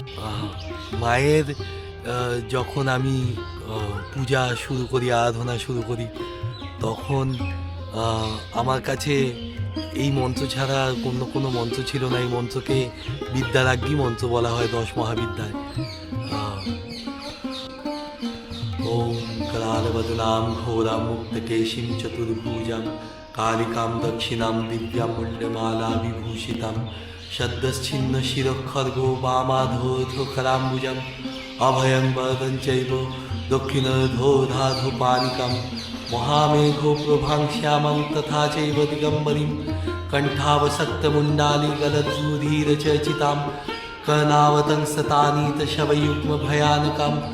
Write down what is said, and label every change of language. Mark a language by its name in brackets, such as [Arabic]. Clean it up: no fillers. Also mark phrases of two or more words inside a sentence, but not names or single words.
[Bangla] মায়ের যখন আমি পূজা শুরু করি, আরাধনা শুরু করি, তখন আমার কাছে এই মন্ত্র ছাড়া অন্য কোনো মন্ত্র ছিল না। এই মন্ত্রকে বিদ্যারাজ্ঞী মন্ত্র বলা হয় 10 মহাবিদ্যায়। [Sanskrit] ওম करालवदनां घोरामुक्तकेशीं चतुर्भुजां कालिकां दक्षिणां दिव्यामूल्यमाला विभूषितां शब्दश्छिन्न शिरखर्गो वामाधोऽधोकराम्बुजम् अभयं वरदं चैव दक्षिणधोधाधुपानिकं महामेघो प्रभां श्यामं तथा चैव दिगम्बरीं कण्ठावसक्तमुण्डालिगलद्रुधिरचर्चितां कर्णावतंसतानीतशवयुग्मभयानकां